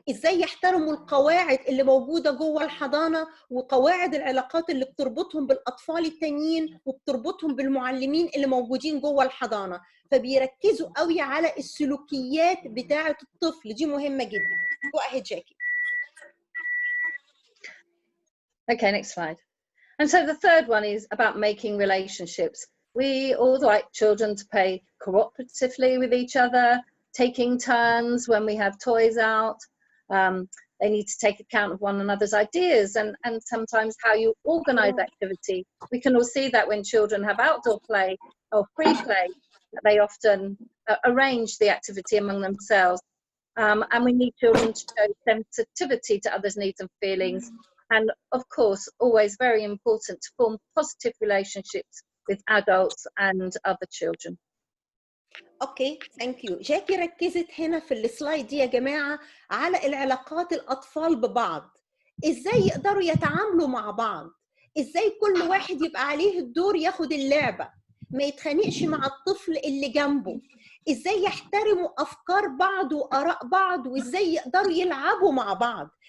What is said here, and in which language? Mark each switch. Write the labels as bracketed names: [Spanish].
[Arabic] إزاي يحترموا القواعد اللي موجودة جوه الحضانة وقواعد العلاقات اللي بتربطهم بالأطفال التانيين وبتربطهم بالمعلمين اللي موجودين جوه الحضانة. فبيركزوا قوي على السلوكيات بتاعة الطفل، دي مهمة جدا. [English] Go ahead, Jackie. Okay, next slide. And so the third one is about making relationships. We all like children to play cooperatively with each other, taking turns when we have toys out. They need to take account of one another's ideas and sometimes how you organize activity. We can all see that when children have outdoor play or free play, they often arrange the activity among themselves. And we need children to show sensitivity to others' needs and feelings. And of course, always very important to form positive relationships with adults and other children. Okay thank you. [Arabic] جاكي ركزت هنا في السلايد دي يا جماعه على العلاقات الاطفال ببعض، ازاي يقدروا يتعاملوا مع بعض، ازاي كل واحد يبقى عليه الدور ياخد اللعبه، ما يتخانقش مع الطفل اللي جنبه، ازاي يحترموا افكار بعض واراء بعض، وازاي يقدروا يلعبوا مع بعض.